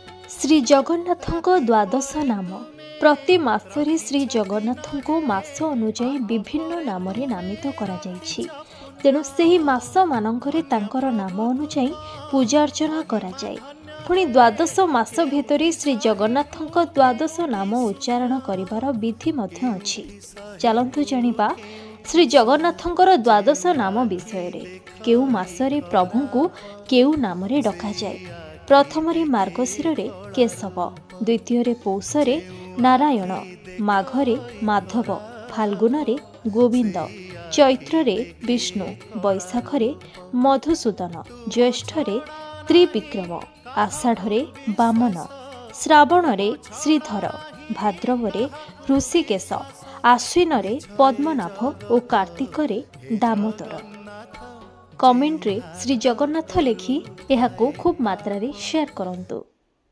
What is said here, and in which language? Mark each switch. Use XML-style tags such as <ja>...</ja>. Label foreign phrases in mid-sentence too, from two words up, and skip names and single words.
<or>ଶ୍ରୀ ଜଗନ୍ନାଥଙ୍କ ଦ୍ୱାଦଶ ନାମ ପ୍ରତି ମାସରେ ଶ୍ରୀ ଜଗନ୍ନାଥଙ୍କୁ ମାସ ଅନୁଯାୟୀ ବିଭିନ୍ନ ନାମରେ ନାମିତ କରା ଯାଉଛି। ତେଣୁ ସେହି ମାସ ମାନଙ୍କରେ ତାଙ୍କର ନାମ ଅନୁଯାୟୀ ପୂଜା ଅର୍ଚ୍ଚନା କରା ଯାଏ। ପୁଣି ଦ୍ୱାଦଶ ମାସ ଭିତରେ ଶ୍ରୀ ଜଗନ୍ନାଥଙ୍କ ଦ୍ୱାଦଶ ନାମ ଉଚ୍ଚାରଣ କରିବାର ବିଧି ମଧ୍ୟ ଅଛି। ଚାଲନ୍ତୁ ଜାଣିବା ଶ୍ରୀ ଜଗନ୍ନାଥଙ୍କର ଦ୍ୱାଦଶ ନାମ ବିଷୟ ରେ। କେଉଁ ମାସରେ ପ୍ରଭୁଙ୍କୁ କେଉଁ ନାମରେ ଡକା ଯାଏ। ପ୍ରଥମରେ ମାର୍ଗଶୀରେ କେଶବ, ଦ୍ୱିତୀୟ ପୌଷରେ ନାରାୟଣ, ମାଘରେ ମାଧବ, ଫାଲ୍ଗୁନରେ ଗୋବିନ୍ଦ, ଚୈତ୍ରେ ବିଷ୍ଣୁ, ବୈଶାଖରେ ମଧୁସୂଦନ, ଜ୍ୟେଷ୍ଠରେ ତ୍ରିବିକ୍ରମ, ଆଷାଢ଼ରେ ବାମନ, ଶ୍ରାବଣରେ ଶ୍ରୀଧର, ଭାଦ୍ରବରେ ଋଷିକେଶ, ଆଶ୍ୱିନରେ ପଦ୍ମନାଭ ଓ କାର୍ତ୍ତିକରେ ଦାମୋଦର। କମେଣ୍ଟ ରେ ଶ୍ରୀ ଜଗନ୍ନାଥ ଲେଖି ଏହାକୁ ଖୁବ ମାତ୍ରା ରେ ସେୟାର କରନ୍ତୁ।</or>